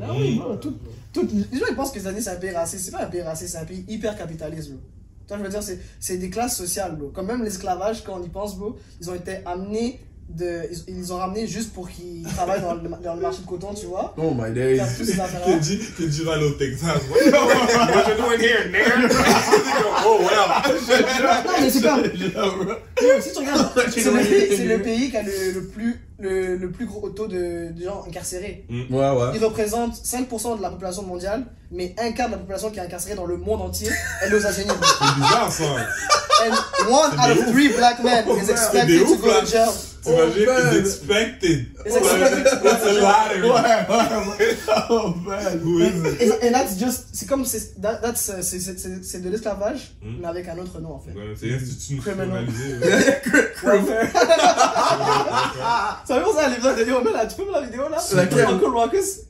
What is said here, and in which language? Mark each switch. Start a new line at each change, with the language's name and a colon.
French: Ah oui, bro, les gens, ils pensent que les États-Unis, c'est un pays raciste. C'est pas un pays raciste, c'est un pays hyper capitaliste, bro. Tu vois, je veux dire, c'est des classes sociales, bro. Comme même l'esclavage, quand on y pense, bro, ils ont été amenés. Ils ont ramené juste pour qu'ils travaillent dans le marché de coton, tu vois.
English: Oh my days.
French: Que tu vas aller au Texas.
English: What you doing here, nigga? Oh, well.
French: Non, mais c'est comme. Si tu regardes, c'est le pays qui a le plus gros taux de gens incarcérés. Ouais. Il représente 5% de la population mondiale, mais un quart de la population qui est incarcérée dans le monde entier, elle est aux États-Unis. C'est bizarre, ça.
English: And 1 out of 3 black men is expected to go to jail.
French: T'imagines,
English: it's expected. It's expected. That's a lottery. Oh man. Who is it? And that's just,
French: c'est comme, c'est de l'esclavage, mais avec un autre nom en fait. C'est institutionnalisé. Ça veut dire ça, les vrais vidéos, tu peux mettre la vidéo là? Laquelle? Uncle Ruckus.